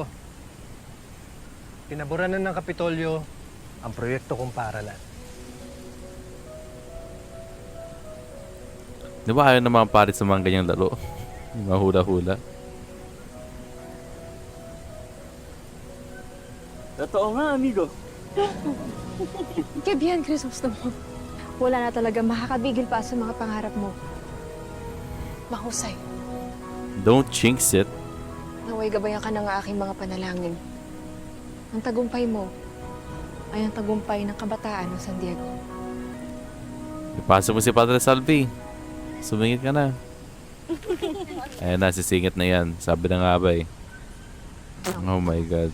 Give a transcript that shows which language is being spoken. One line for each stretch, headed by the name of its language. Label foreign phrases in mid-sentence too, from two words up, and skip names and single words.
Filipino: Pinaburanan ng Kapitolyo ang proyekto kong paaralan. Di ba ayaw naman parit sa mga ganyang laro? Yung mga hula-hula. Totoo nga, amigo.
Spanish: Que bien,
Filipino: Crisostomo. wala na talaga makakabigil pa sa mga pangarap mo. Mahusay.
English: Don't jinx it.
Filipino: Naway gabayan ka ng aking mga panalangin. Ang tagumpay mo ay ang tagumpay ng kabataan ng San Diego. Ipasok mo si Padre Salvi. Sumingit ka na. Ayan na, sisingit na yan. Sabi na nga ba eh.
English: Oh my God.